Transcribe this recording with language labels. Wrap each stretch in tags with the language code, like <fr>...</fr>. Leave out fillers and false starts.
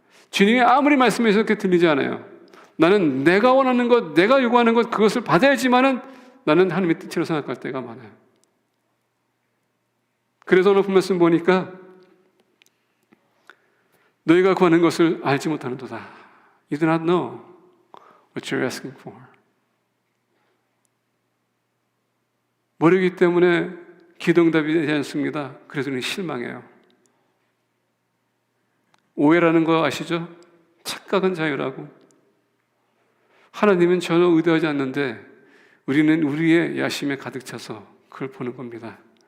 <ko>주님이 아무리 말씀해서 그렇게 들리지 않아요. 나는 내가 원하는 것, 내가 요구하는 것 그것을 받아야지만은 나는 하나님의 뜻으로 생각할 때가 많아요. 그래서 오늘 말씀 보니까 너희가 구하는 것을 알지 못하는도다.</ko> <en>You do not know what you're asking for.</en> <ko>모르기 때문에 기도응답이 되지 않습니다. 그래서 우리는 실망해요. 오해라는 거 아시죠? 착각은 자유라고. 하나님은 전혀 의도하지 않는데 우리는 우리의 야심에 가득 차서 그걸 보는 겁니다.</ko>